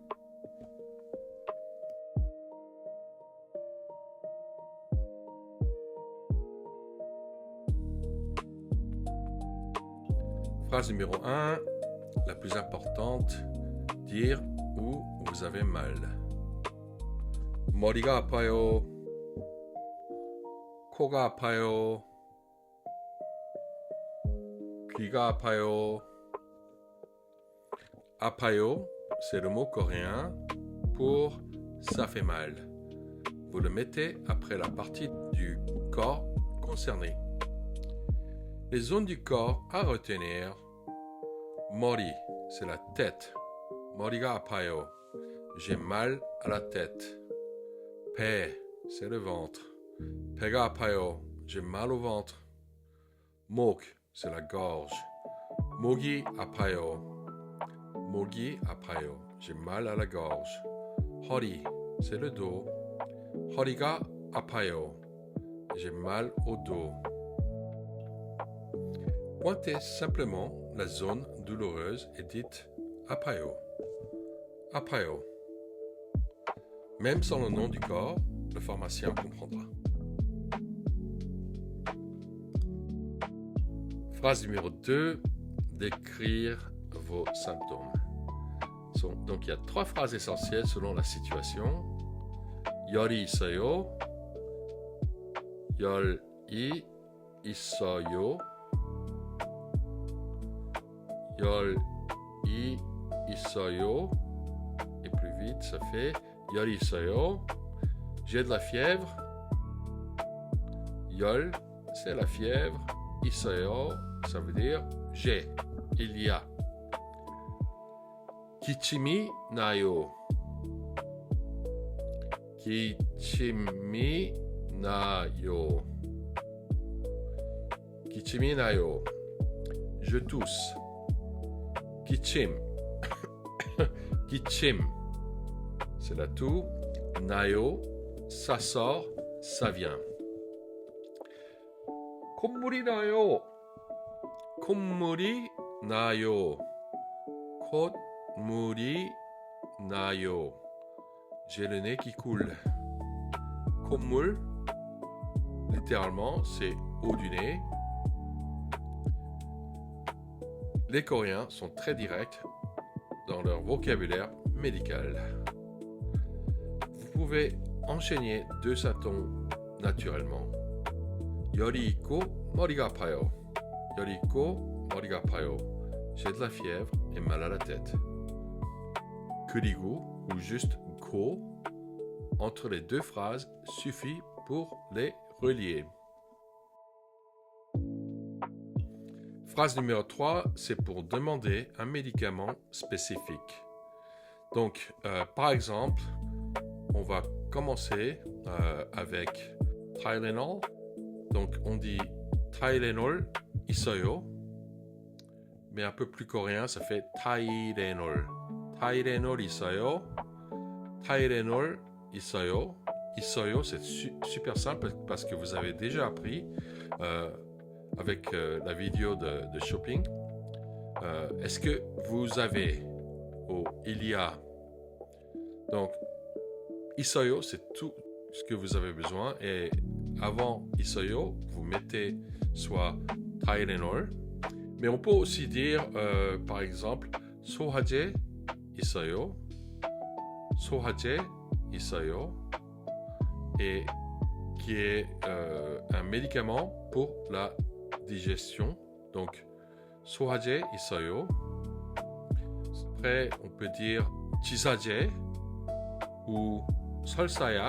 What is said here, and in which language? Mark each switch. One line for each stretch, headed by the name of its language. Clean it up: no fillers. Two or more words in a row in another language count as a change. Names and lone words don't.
French: Phrase numéro 1, la plus importante, dire où vous avez mal.
Korean: 머리가 아파요. 코가 아파요. 귀가 아파요. 아파요,
French: c'est le mot coréen pour ça fait mal. Vous le mettez après la partie du corps concernée. Les zones du corps à retenir. 머리, c'est la tête.
Korean: 머리가 아파요.
French: J'ai mal à la tête. 배, c'est le ventre.
Korean: 배가 아파요.
French: J'ai mal au ventre. 목, c'est la gorge.
Korean: 목이 아파요. 목이 아파요.
French: J'ai mal à la gorge. 허리, c'est le dos.
Korean: 허리가 아파요.
French: J'ai mal au dos. Pointez simplement la zone douloureuse et dites apayo. Apayo. Même sans le nom du corps, le pharmacien comprendra. Phrase numéro 2, décrire vos symptômes. Donc il y a 3 phrases essentielles selon la situation.
Korean: 열이 있어요. 열이 있어요. 열이 있어요.
French: Et plus vite, ça fait
Korean: 열이 있어요.
French: J'ai de la fièvre. 열, c'est la fièvre. 있어요, ça veut dire j'ai, il y a.
Korean: 기침이 나요. 기침이 나요. 기침이 나요.
French: Je tousse.
Korean: 기침. 기침.
French: C'est la toux. 나요. Ça sort, ça vient.
Korean: 콧물이 나요. 콧물이 나요. 콧물이 나요.
French: J'ai le nez qui coule. 콧물, littéralement, c'est eau du nez. Les Coréens sont très directs dans leur vocabulaire médical. Vous pouvez enchaîner 2 symptômes naturellement.
Korean: 열이 있고 머리가 아파요. 열이 있고 머리가 아파요.
French: J'ai de la fièvre et mal à la tête. 그리고 ou juste 고 entre les 2 phrases suffit pour les relier. Phrase numéro 3, c'est pour demander un médicament spécifique. Donc, par exemple, on va commencer avec Tylenol. Donc, on dit Tylenol 있어요. Mais un peu plus coréen, ça fait Tylenol.
Korean: Tylenol 있어요. Tylenol 있어요. 있어요,
French: c'est super simple parce que vous avez déjà appris avec la vidéo de shopping. Est-ce que vous avez ou il y a? Donc, 있어요, c'est tout ce que vous avez besoin. Et avant 있어요, vous mettez soit Tylenol, mais on peut aussi dire, par exemple,
Korean: 소화제 있어요, 소화제 있어요,
French: et qui est un médicament pour la digestion. Donc,
Korean: 소화제 있어요.
French: Après, on peut dire 지사제 ou 설사약.